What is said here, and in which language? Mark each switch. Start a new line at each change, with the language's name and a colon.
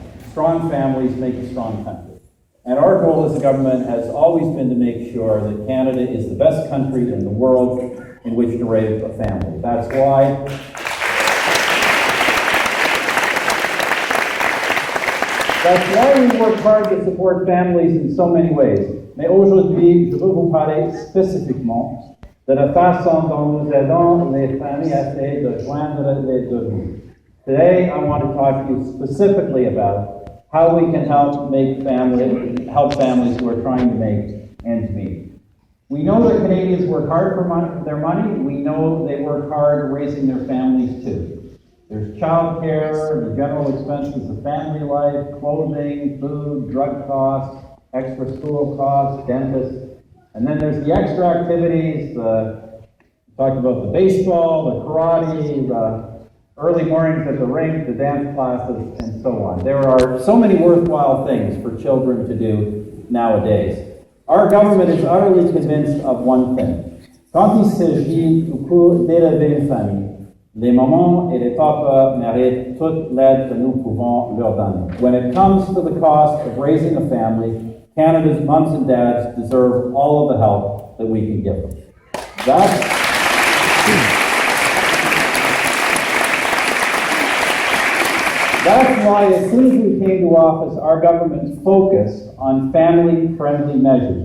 English: Strong families make a strong country. And our goal as a government has always been to make sure that Canada is the best country in the world in which to raise a family. That's why we work hard to support families in so many ways.
French: Mais aujourd'hui, je veux vous parler spécifiquement de la façon dont nous aidons les familles à essayer de joindre les deux bouts.
English: Today, I want to talk to you specifically about how we can help families who are trying to make ends meet. We know that Canadians work hard for their money. We know they work hard raising their families too. There's child care, the general expenses of family life, clothing, food, drug costs, extra school costs, dentists. And then there's the extra activities, talked about the baseball, the karate, the early mornings at the rink, the dance classes, and so on. There are so many worthwhile things for children to do nowadays. Our government is utterly convinced of one thing.
French: Quand il s'agit au cours d'élever une famille, les mamans et les papas méritent toute l'aide que nous pouvons leur donner.
English: When it comes to the cost of raising a family, Canada's moms and dads deserve all of the help that we can give them. That's why, as soon as we came to office, our government focused on family-friendly measures.